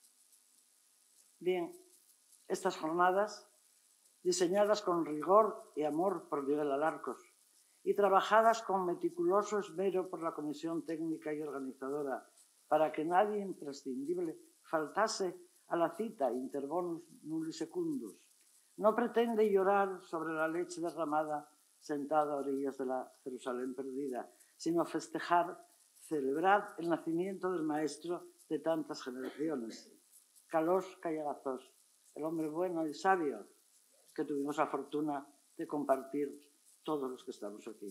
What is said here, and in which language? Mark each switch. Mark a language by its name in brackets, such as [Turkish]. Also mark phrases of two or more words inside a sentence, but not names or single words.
[Spanish] Bien, estas jornadas, diseñadas con rigor y amor por Miguel Alarcos y trabajadas con meticuloso esmero por la comisión técnica y organizadora para que nadie imprescindible faltase a la cita [Latin] inter bonus nulli secundus, [Spanish] no pretende llorar sobre la leche derramada sentada a orillas de la Jerusalén perdida, sino festejar, celebrar el nacimiento del maestro de tantas generaciones, Carlos Callegatos, el hombre bueno y sabio que tuvimos la fortuna de compartir todos los que estamos aquí.